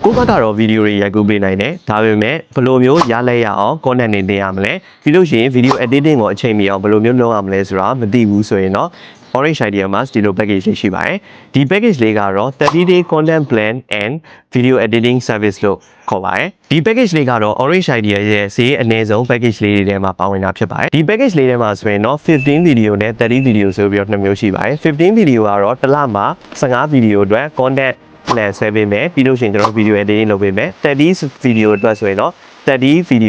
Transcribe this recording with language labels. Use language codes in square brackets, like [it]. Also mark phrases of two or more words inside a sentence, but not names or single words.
[my] ကိုယ့်ဘက်ကတော့ video တွေရိုက်ကူးပေးနိုင်တယ်ဒါပေမဲ့ဘယ်လိုမျိုးရလဲရအောင် content တွေတင်ရမလဲပြီးလို့ရှိရင် [en] video editing [my] ကိုအချိန်မီအောင်ဘယ်လို မျိုးလုပ်ရမလဲဆိုတာမသိဘူးဆိုရင်တော့ Orange Idea မှာဒီလို package လေးရှိပါတယ်ဒီ package လေးကတော့ [en] 30-day content plan and video editing service [my] လို့ခေါ်ပါတယ်ဒီ package လေးကတော့ Orange Idea ရဲ့ဈေးအနည်းဆုံး package လေးတွေထဲမှာပါဝင်တာဖြစ်ပါတယ်ဒီ package လေးထဲမှာဆိုရင်တော့15 video နဲ့30 video ဆိုပြီးတော့နှစ်မျိုးရှိပါတယ်15 video ကတော့တစ်လမှာ15 video အတွက် [en] content plan [my] ဆွဲပေးမယ်ပြီးလို့ရှိရင်ကျွန်တော် [en] video editing [my] လုပ်ပေးမယ်30 video အတွက်ဆိုရင်တော့30 video